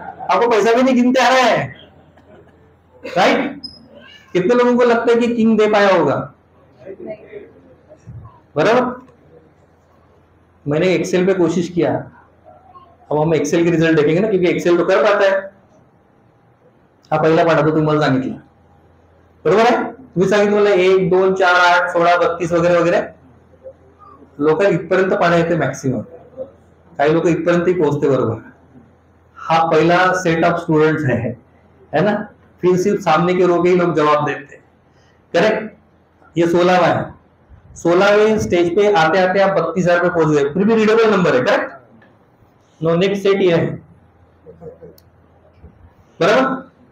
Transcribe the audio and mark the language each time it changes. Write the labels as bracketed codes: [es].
[hi] आपको पैसा भी नहीं गिनते आ रहा है, राइट? कितने लोगों को लगता है कि किंग दे पाया होगा? बराबर. मैंने एक्सेल पे कोशिश किया, अब हम एक्सेल के रिजल्ट देखेंगे ना, क्योंकि एक्सेल तो कर पाता है. [mr] हा पहिला पाडा तो तुम्हाला सांगितलं, बरोबर आहे? तुम्ही सांगितलं मला 1 2 4 8 16 32 वगैरे वगैरे. लोक इथपर्यंत पाडा येते मॅक्सिमम, काही लोक इथपर्यंतही पोहोचते, बरोबर? [hi] हा पहिला सेट ऑफ स्टूडेंट्स है ना? फिर सिर्फ सामने के रो के ही लोग जवाब देते हैं, करेक्ट? ये 16वां है. 16वें स्टेज पे आते आते आप 32,000 पे पहुंच गए, फिर भी रीडेबल नंबर है, करेक्ट? नो, नेक्स्ट सेट ये है, बराबर?